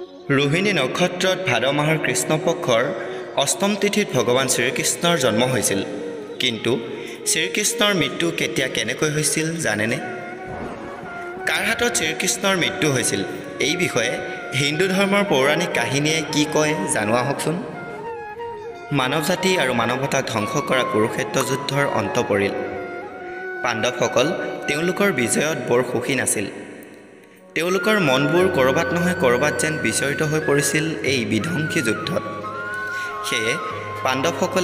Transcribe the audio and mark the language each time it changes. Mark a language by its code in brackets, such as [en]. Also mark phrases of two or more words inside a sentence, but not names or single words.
[as] ৰোহিণী নক্ষত্ৰত ভাদ মাহৰ কৃষ্ণপক্ষৰ অষ্টম তিথিত ভগৱান শ্ৰীকৃষ্ণৰ জন্ম হৈছিল কিন্তু শ্ৰীকৃষ্ণৰ মৃত্যু কেতিয়া কেনেকৈ হৈছিল জানেনে কাৰ হাতত শ্ৰীকৃষ্ণৰ মৃত্যু হৈছিল এই বিষয়ে হিন্দু ধৰ্মৰ পৌৰাণিক কাহিনীয়ে কি কয় জানো আহকচোন মানৱ জাতি আৰু মানৱতাক ধ্বংস কৰা কুৰুক্ষেত্ৰ যুদ্ধৰ অন্ত পৰিল পাণ্ডৱসকল তেওঁলোকৰ বিজয়ত বৰ সুখী নাছিল তেওঁলোকৰ মনবোৰ কৰবাত নহয় কৰবাত যেন বিচৰিত হৈ পৰিছিল এই বিধ্বংসী যুদ্ধত সেয়ে পাণ্ডৱসকলে